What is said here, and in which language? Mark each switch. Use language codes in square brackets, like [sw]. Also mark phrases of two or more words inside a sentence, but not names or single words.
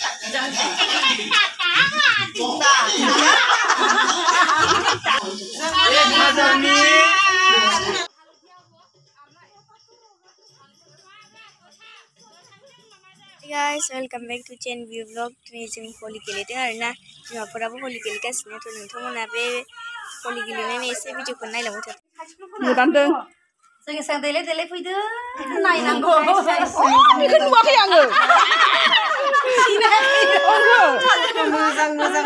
[en] Guys, welcome back to Chen View Vlog. [brx] Today जों होली गेलेदों आरोना बिमाफोराबो होली गेलेगासिनो थ' नोंथांमोना बे होली गेलेनायनि एसे भिडिअखौ नायलांबाय थादो। मोदानदों जों एसां देलाय फैदो नायनांगौ बेखौ नुवाखै आङो मोजां